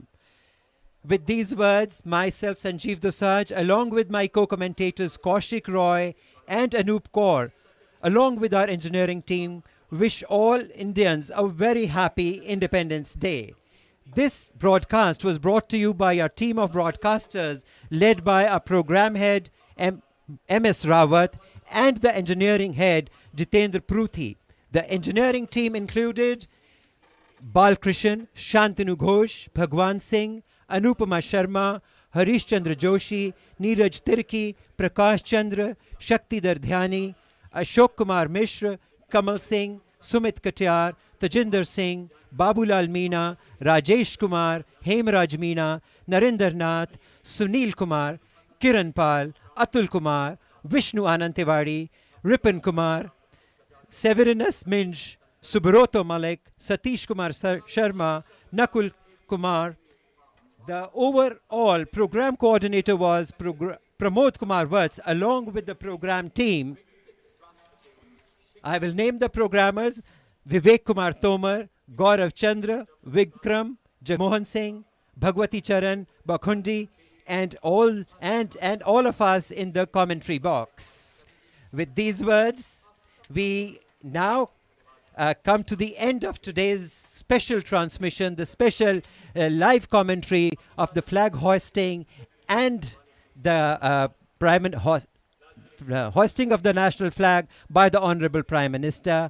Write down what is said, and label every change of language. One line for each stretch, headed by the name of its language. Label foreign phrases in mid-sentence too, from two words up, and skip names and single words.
English: With these words, myself, Sanjeev Dosaj, along with my co-commentators Kaushik Roy and Anup Kaur, along with our engineering team, wish all Indians a very happy Independence Day. This broadcast was brought to you by our team of broadcasters led by our program head M.S. Rawat and the engineering head Jitendra Pruthi. The engineering team included Balkrishan, Shantanu Ghosh, Bhagwan Singh, Anupama Sharma, Harish Chandra Joshi, Neeraj Tirki, Prakash Chandra, Shaktidhar Dhyani, Ashok Kumar Mishra, Kamal Singh, Sumit Katyar, Tajinder Singh, Babulal Meena, Rajesh Kumar, Hemraj Meena, Narendra Nath, Sunil Kumar, Kiran Pal, Atul Kumar, Vishnu Anand Tiwari, Ripon Kumar, Severinus Minj, Subroto Malik, Satish Kumar Sharma, Nakul Kumar. The overall program coordinator was Pramod Kumar Vats, along with the program team. I will name the programmers: Vivek Kumar Tomar, Gaurav Chandra, Vikram, Jamohan Singh, Bhagwati Charan, Bakhundi, and all of us in the commentary box. With these words, we now come to the end of today's special transmission, the special live commentary of the flag hoisting and the hoisting of the national flag by the Honorable Prime Minister.